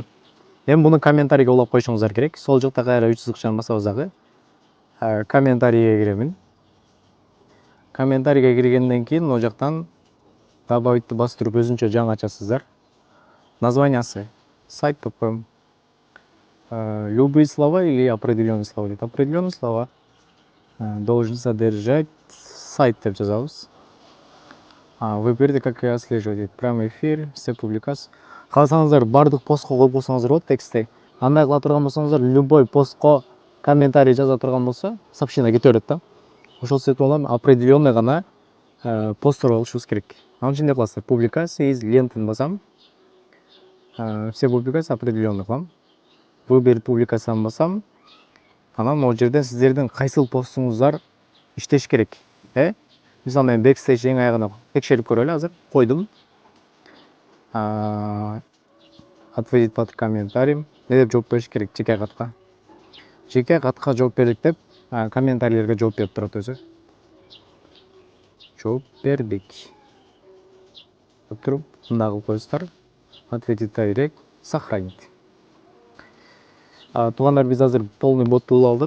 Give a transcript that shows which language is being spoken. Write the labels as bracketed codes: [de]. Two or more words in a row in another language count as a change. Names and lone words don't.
[ky] Эми буну комментарийге улап коюшуңуздар керек. Сол жакта кайра 3 сызыкчаны басабыз дагы. Комментарийге киремин. Комментарийге киргенден кийин могу жактан добавитти басып туруп өзүнчө жаңы ачасыздар. Названиясы сайт деп коем. [ru] Любые слова или определенные слова? Определенные слова должен содержать сайт [ky] деп жазабыз. [ru] Выберите, как я отслеживать. Прямой эфир, все публикации. [ky] Кааласаңыздар бардык постко коюп койсоңуздар болот текстти. Андай кыла турган болсоңуздар, любой постко комментарий жаза турган болсо, сообщение кете берет да. Ошол себептен улам определенный гана посттор болушубуз керек. Анын үчүн эмне кыласыздар? [ru] Публикации из [ky] лентын басам. [ru] Все публикации определенный кылам. [ky] Выберите публикацияны басам. Анан могу жерден сиздердин кайсыл постуңуздар иштеш керек. Мисалы мен бэкстейдж эң аягына текшерип көрөлү азыр. Койдум. [ru] Ответить под комментарием. [ky] Не деп жооп бериш керек жеке катка. Жеке катка жооп бердик деп комментарийлерге жооп берип турат өзү. Жооп бердик. Деп туруп, мындай кылып коесуздар. [ru] Ответить директ, сохранить. [ky] Туугандар, биз азыр полный ботту улап алдык.